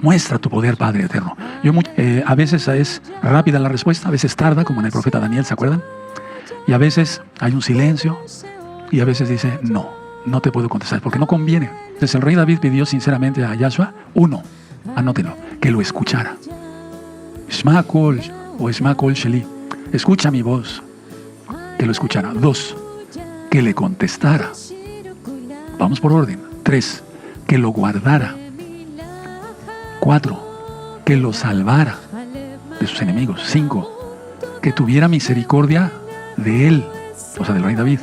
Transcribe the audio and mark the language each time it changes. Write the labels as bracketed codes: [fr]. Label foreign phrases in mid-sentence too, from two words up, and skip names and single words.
[es] Muestra tu poder, Padre Eterno. A veces es rápida la respuesta, a veces tarda, como en el profeta Daniel, ¿se acuerdan? Y a veces hay un silencio, y a veces dice, no te puedo contestar, porque no conviene. Entonces el rey David pidió sinceramente a Yahshua, anótenlo, que lo escuchara. [he] שמע קול o שמע קול שלי, [es] escucha mi voz, que lo escuchara. 2, que le contestara. Vamos por orden. 3, que lo guardara. 4, que lo salvara de sus enemigos. 5, que tuviera misericordia de él, o sea, del rey David.